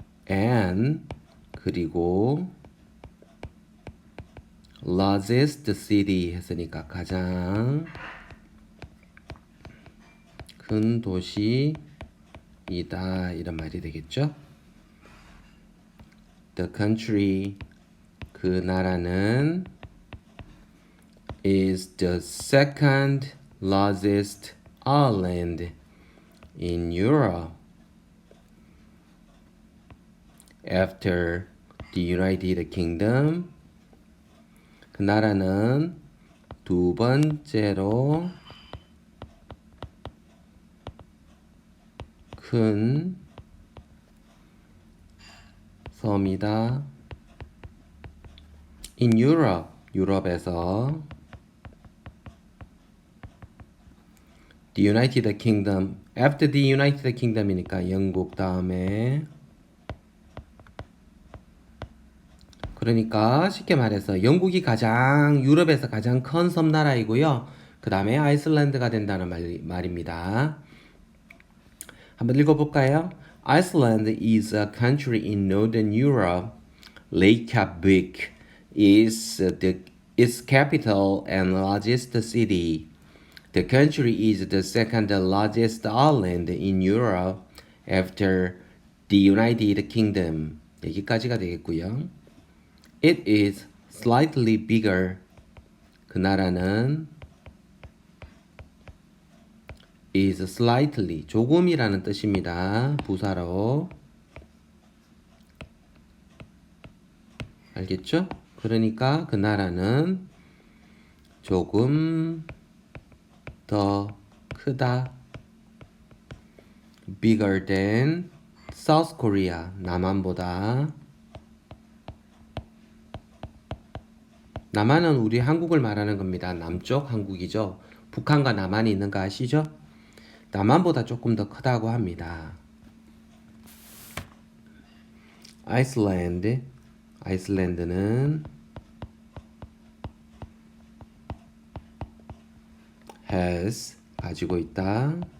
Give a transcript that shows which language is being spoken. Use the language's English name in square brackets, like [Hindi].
[Korean] and 그리고 [English] largest city [Korean] 했으니까 가장 큰 도시이다 이런 말이 되겠죠. [English] The country [Korean] 그 나라는 [English] is the second largest island in Europe after the United Kingdom. [Korean] 그 나라는 두 번째로 큰 섬이다. [English] In Europe, [Korean] 유럽에서 [English] The United Kingdom, after the United Kingdom [Korean] 이니까 영국 다음에 그러니까 쉽게 말해서 영국이 가장 유럽에서 가장 큰 섬나라이고요. 그 다음에 아이슬란드가 된다는 말입니다. 한번 읽어볼까요? [English] Iceland is a country in Northern Europe. Reykjavik is its capital and largest city. The country is the second largest island in Europe after the United Kingdom. [Korean] 여기까지가 되겠고요. [English] It is slightly bigger. [Korean] 그 나라는 [English] is slightly [Korean] 조금이라는 뜻입니다. 부사로 알겠죠? 그러니까 그 나라는 조금 더 크다. [English] bigger than South Korea. [Korean] 남한보다. 남한은 우리 한국을 말하는 겁니다. 남쪽 한국이죠. 북한과 남한이 있는 거 아시죠? 남한보다 조금 더 크다고 합니다. 아이슬란드. 아이슬란드는 [English] has [Korean] 가지고 있다.